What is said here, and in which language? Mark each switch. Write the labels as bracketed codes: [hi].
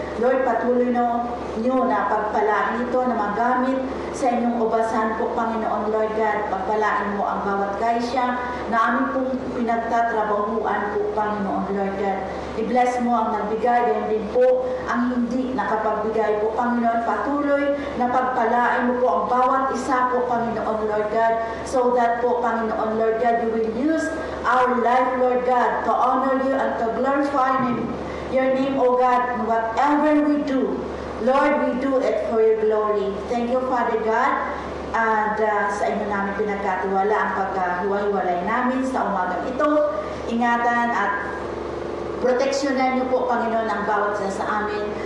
[tl] Lord, patuloy nyo na pagpalain ito na magamit sa inyong ubasan po, Panginoon, Lord God. Pagpalain mo ang bawat kaisya na aming pong pinagtatrabahuan po, Panginoon, Lord God. I-bless mo ang nagbigay, ganyan din po ang hindi nakapagbigay po, Panginoon. Patuloy na pagpalain mo po ang bawat isa po, Panginoon, Lord God. [en] So that [tl] po, Panginoon, [en] Lord God, you will use our life, Lord God, to honor you and to glorify your name, O God. Whatever we do, Lord, we do it for your glory. Thank you, Father God. [tl] And sa inyo namin pinagkatiwala ang paghiwa-hiwalay namin sa umagang ito. Ingatan at proteksyonan niyo po, Panginoon, ang bawat isa sa amin.